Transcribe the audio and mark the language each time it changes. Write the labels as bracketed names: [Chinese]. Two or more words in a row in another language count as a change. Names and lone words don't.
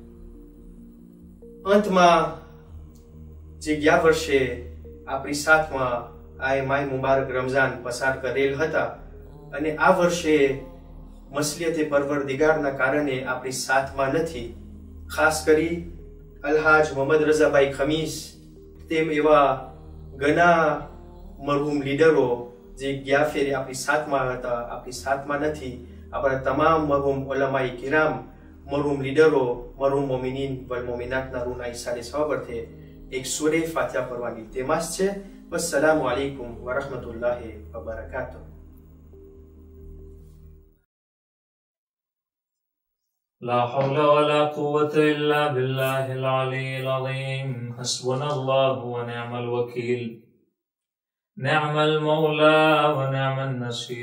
[Gujarati] અંતમાં જે ગયા વર્ષે આપણી સાથમાં આ માહ મુબારક રમઝાન પસાર કરેલ હતા અને આ વર્ષે મસલિયતે પરવરદિગારના કારણે આપણી સાથમાં નથી, ખાસ કરી અલહાજ મોહમ્મદ રઝાભાઈ ખમીસ તેમ એવા ઘણા મરહુમ લીડરો જે ગયા ફેરે આપણી સાથમાં હતા, આપણી સાથમાં નથી. આપણા તમામ મરહુમ ઉલમાઈ કિરામ, મરહુમ લીડરો, મરહુમ [Arabic] المؤمنين والمؤمنات [Gujarati] રૂના ઈસારે સવાબરથે એક સૂરે ફાતિહા પઢવાની તેમાસ છે. [Arabic] والسلام عليكم ورحمة الله وبركاته. لا حول ولا قوة إلا بالله العلي العظيم. حسبنا الله ونعم الوكيل، نعم المولى ونعم النصير.